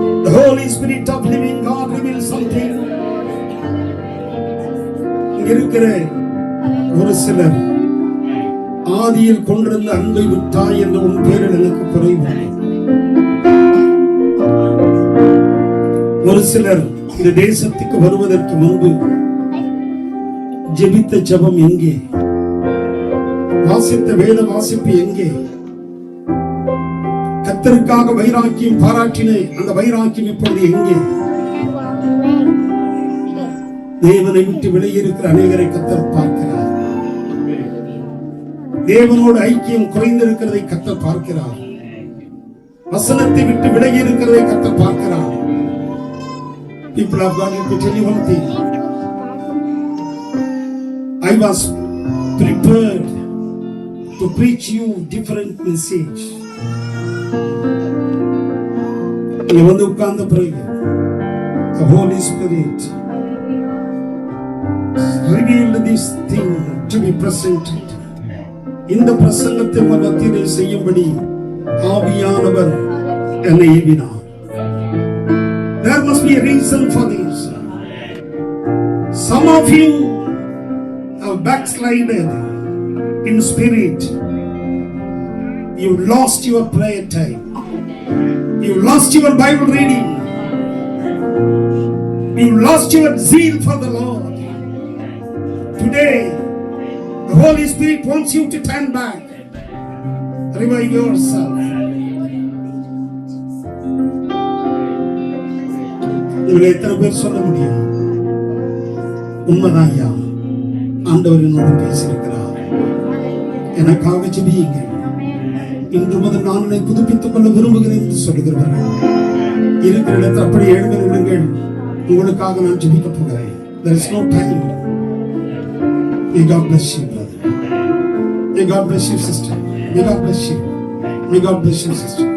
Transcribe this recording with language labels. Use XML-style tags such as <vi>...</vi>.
<en>Holy Spirit of living God reveal something.</en> <ta>இங்க இருக்கிற ஒரு சிலர் ஆதியில் கொண்டிருந்த அன்பை விட்டாய் என்ற உன் பேரில் எனக்கு குறைவு. ஒரு சிலர் இந்த தேசத்துக்கு வருவதற்கு முன்பு ஜெபித்த ஜெபம் எங்கே? வாசித்த வேத வாசிப்பு எங்கே? கர்த்தருக்காக வைராக்கியம் பாராட்டினே அந்த வைராக்கியம் இப்பொழுது எங்கே? தேவனை விட்டு வெளியிருக்கிற அநேகரை கர்த்தர் பார்க்கிறார். தேவனோடு ஐக்கியம் குறைந்திருக்கிறதை கர்த்தர் பார்க்கிறார். வசனத்தை விட்டு விலகி இருக்கிறதை கர்த்தர் பார்க்கிறார்.</ta> <en>People of God, let me tell you one thing. I was prepared to preach you different message.</en> <ta>இங்க வந்து உட்கார்ந்த பிறகு</ta> <en>the Holy Spirit revealed this thing to be presented.</en> <ta>இந்த பிரசங்கத்தை மத்தியிலே செய்யும்படி ஆவியானவர் என்னை ஏவினார்.</ta> <en>There must be a reason for this. Some of you have backslided in spirit. You lost your prayer time. You lost your Bible reading. You lost your zeal for the Lord. Today, the Holy Spirit wants you to turn back. Revive yourself.</en> <ta>இவளை எத்தனை பேர் சொல்ல முடியும்? உண்மைதான் ஐயா, ஆண்டவர் என்னோடு பேசியிருக்கிறார். எனக்காக ஜெபியுங்கள். இன்று முதல் நான் என்னை புதுப்பித்துக் கொள்ள விரும்புகிறேன் என்று சொல்லுகிறவர்கள் இருக்கிற இடத்தில் அப்படி எழுந்து விடுங்கள். உங்களுக்காக நான் ஜெபிக்க போகிறேன்.</ta> <en>There is no time. May God bless you, brother. May God bless you, sister. May God bless you. May God bless you, sister.</en>